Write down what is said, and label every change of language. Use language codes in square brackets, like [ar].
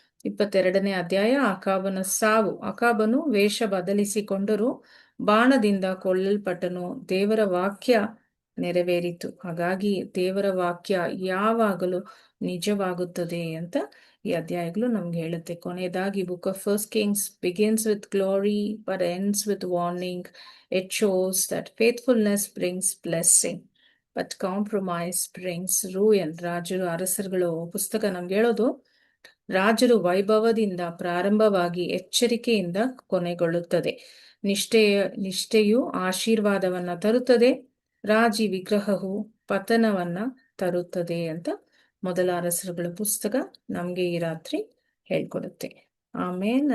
[kn] 22ನೇ ಅಧ್ಯಾಯ ಅಕಾಬನ ಸಾವು. ಅಕಾಬನು ವೇಷ ಬದಲಿಸಿಕೊಂಡರೂ ಬಾಣದಿಂದ ಕೊಲ್ಲಲ್ಪಟ್ಟನು. ದೇವರ ವಾಕ್ಯ ನೆರವೇರಿತು. ಹಾಗಾಗಿ ದೇವರ ವಾಕ್ಯ ಯಾವಾಗಲೂ ನಿಜವಾಗುತ್ತದೆ ಅಂತ ಈ ಅಧ್ಯಾಯಗಳು ನಮ್ಗೆ ಹೇಳುತ್ತೆ. ಕೊನೆಯದಾಗಿ [en] Book of First Kings begins with glory but ends with warning. It shows that faithfulness brings blessing but compromise brings ruin. [kn] ರಾಜರು ಅರಸರುಗಳು ಪುಸ್ತಕ ನಮ್ಗೆ ಹೇಳೋದು, ರಾಜರು ವೈಭವದಿಂದ ಪ್ರಾರಂಭವಾಗಿ ಎಚ್ಚರಿಕೆಯಿಂದ ಕೊನೆಗೊಳ್ಳುತ್ತದೆ. ನಿಷ್ಠೆಯು ಆಶೀರ್ವಾದವನ್ನ ತರುತ್ತದೆ, ರಾಜಿ ವಿಗ್ರಹವು ಪತನವನ್ನ ತರುತ್ತದೆ ಅಂತ ಮೊದಲ ಅರಸರುಗಳ ಪುಸ್ತಕ ನಮ್ಗೆ ಈ ರಾತ್ರಿ ಹೇಳ್ಕೊಡುತ್ತೆ. ಆಮೇನ್.